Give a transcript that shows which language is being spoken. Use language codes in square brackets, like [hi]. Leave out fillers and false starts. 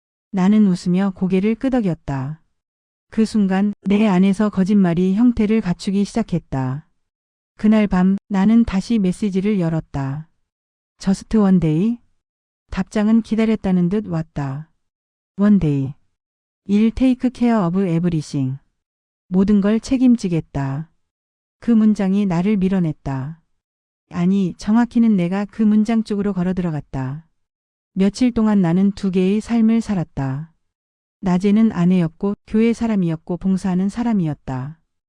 [ko] 나는 웃으며 고개를 끄덕였다. 그 순간 내 안에서 거짓말이 형태를 갖추기 시작했다. 그날 밤 나는 다시 메시지를 열었다. [en] Just one day? [ko] 답장은 기다렸다는 듯 왔다. [en] One day. I'll take care of everything. [ko] 모든 걸 책임지겠다. 그 문장이 나를 밀어냈다. 아니, 정확히는 내가 그 문장 쪽으로 걸어 들어갔다. 며칠 동안 나는 두 개의 삶을 살았다. 낮에는 아내였고 교회 사람이었고 봉사하는 사람이었다.